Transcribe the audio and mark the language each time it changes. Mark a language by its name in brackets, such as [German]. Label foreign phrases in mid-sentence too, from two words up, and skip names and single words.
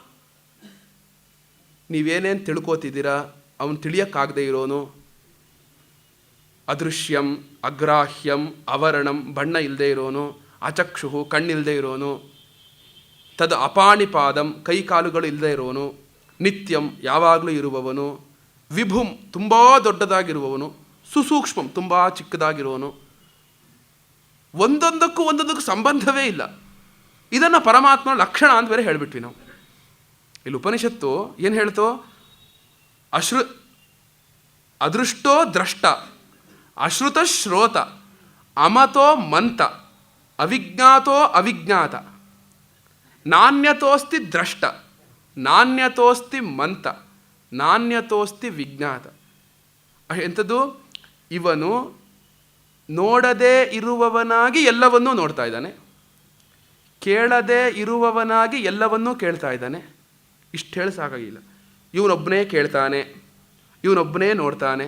[Kannada] ನೀವೇನೇನು ತಿಳ್ಕೋತಿದ್ದೀರಾ, ಅವನು ತಿಳಿಯಕ್ಕಾಗದೇ ಇರೋನು, ಅದೃಶ್ಯಂ, ಅಗ್ರಾಹ್ಯಂ, ಅವರ್ಣಂ, ಬಣ್ಣ ಇಲ್ಲದೆ ಇರೋನು, ಅಚಕ್ಷು, ಕಣ್ಣಿಲ್ಲದೆ ಇರೋನು, [Sanskrit] ತದ್ ಅಪಾಣಿಪಾದಂ, [Kannada] ಕೈ ಕಾಲುಗಳು ಇಲ್ಲದೆ ಇರೋನು, ನಿತ್ಯಂ, ಯಾವಾಗಲೂ ಇರುವವನು, ವಿಭುಂ, ತುಂಬ ದೊಡ್ಡದಾಗಿರುವವನು, ಸುಸೂಕ್ಷ್ಮಂ, ತುಂಬ ಚಿಕ್ಕದಾಗಿರುವವನು, ಒಂದೊಂದಕ್ಕೂ ಸಂಬಂಧವೇ ಇಲ್ಲ. ಇದನ್ನು ಪರಮಾತ್ಮನ ಲಕ್ಷಣ ಅಂತ ಬೇರೆ ಹೇಳಿಬಿಟ್ವಿ ನಾವು. ಇಲ್ಲಿ ಉಪನಿಷತ್ತು ಏನು ಹೇಳ್ತೋ? [Sanskrit] ಅದೃಷ್ಟೋ ದ್ರಷ್ಟ, ಅಶ್ರುತ ಶ್ರೋತ, ಅಮತೋ ಮಂತ, ಅವಿಜ್ಞಾತೋ ಅವಿಜ್ಞಾತ, ನಾಣ್ಯತೋಸ್ತಿ ದ್ರಷ್ಟ, ನಾಣ್ಯತೋಸ್ತಿ ಮಂತ, ನಾಣ್ಯತೋಸ್ತಿ ವಿಜ್ಞಾತ. [Kannada] ಎಂಥದ್ದು? ಇವನು ನೋಡದೇ ಇರುವವನಾಗಿ ಎಲ್ಲವನ್ನೂ ನೋಡ್ತಾ ಇದ್ದಾನೆ, ಕೇಳದೇ ಇರುವವನಾಗಿ ಎಲ್ಲವನ್ನೂ ಕೇಳ್ತಾ ಇದ್ದಾನೆ. ಇಷ್ಟು ಹೇಳಿ ಸಾಕಾಗಿಲ್ಲ. ಇವನೊಬ್ಬನೇ ಕೇಳ್ತಾನೆ, ಇವನೊಬ್ಬನೇ ನೋಡ್ತಾನೆ.